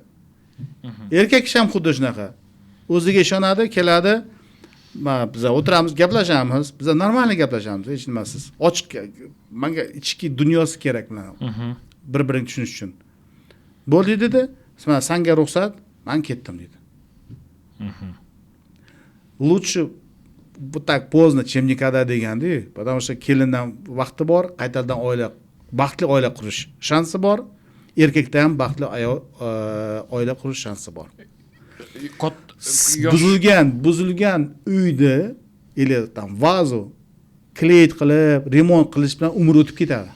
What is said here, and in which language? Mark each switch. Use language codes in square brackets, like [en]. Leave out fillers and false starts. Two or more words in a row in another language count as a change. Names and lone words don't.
[uz] Erkak kishi ham xuddi shunaqa. O'ziga ishonadi, keladi. Biz o'tiramiz, gaplashamiz. Biz normalniy gaplashamiz, hech nimasiz. Ochiq, menga ichki dunyosi kerak bilan. Bir-birini tushunish uchun. Bo'ldi dedi. Mana senga ruxsat, men ketdim dedi. [ru] Лучше вот так поздно, чем никогда [uz] degandi, [ru] потому что [uz] kelindan vaqti bor, qaytadan baxtli oila qurish shansi bor. Erkakda ham baxtli oila qurish shansi bor. Buzilgan uyda tam vazo kleyt qilib, remont qilish bilan umr o'tib ketadi.